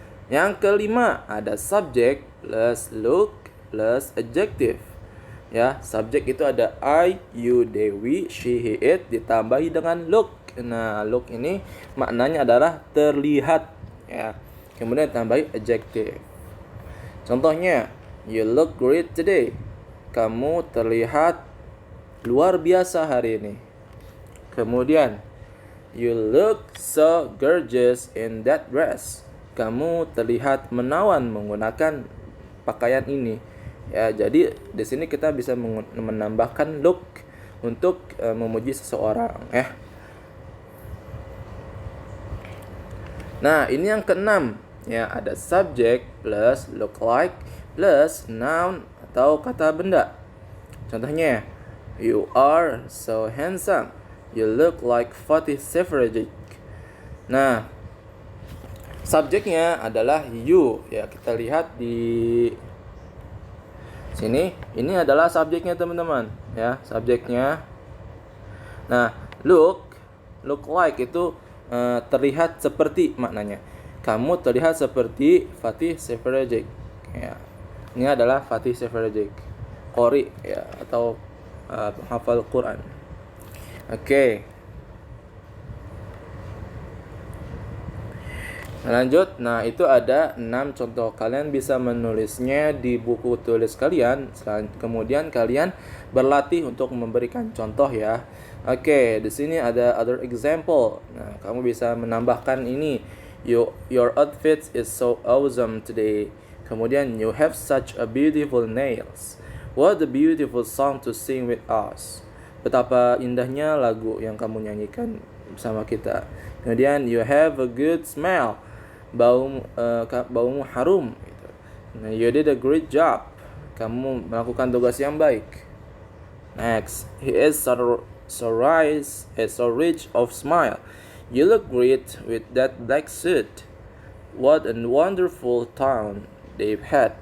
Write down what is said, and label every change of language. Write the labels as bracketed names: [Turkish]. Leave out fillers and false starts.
[Indonesian] Yang kelima ada subject plus look plus adjective. Ya, subjek itu ada I, you, they, we, she, he, it ditambahi dengan look. Nah, look ini maknanya adalah terlihat ya. Kemudian ditambahi adjective. [English] Contohnya, you look great today. [Indonesian] Kamu terlihat luar biasa hari ini. [English] Kemudian, you look so gorgeous in that dress. [Indonesian] Kamu terlihat menawan menggunakan pakaian ini. Ya, jadi di sini kita bisa menambahkan look untuk memuji seseorang ya. Nah, ini yang keenam ya, ada subject plus look like plus noun atau kata benda. [English] Contohnya, you are so handsome. You look like Fatih Seferovic. [Indonesian] Nah, subjeknya adalah you ya, kita lihat di sini. Ini adalah subjeknya teman-teman ya, subjeknya. Nah, look like itu terlihat seperti maknanya. Kamu terlihat seperti Fatih Seferovic ya. Ini adalah Fatih Seferovic, qori ya, atau penghafal Quran. Oke. Lanjut, nah itu ada 6 contoh. Kalian bisa menulisnya di buku tulis kalian. Kemudian kalian berlatih untuk memberikan contoh ya. Oke, di sini ada other example. Nah, kamu bisa menambahkan ini. [English] Your outfit is so awesome today. Kemudian, you have such a beautiful nails. What a beautiful song to sing with us. [Indonesian] Betapa indahnya lagu yang kamu nyanyikan bersama kita. [English] Kemudian, you have a good smell. Baumu harum gitu. Nah, you did a great job. [Indonesian] Kamu melakukan tugas yang baik. [English] Next, he is so rich of smile. You look great with that black suit. What a wonderful time they've had.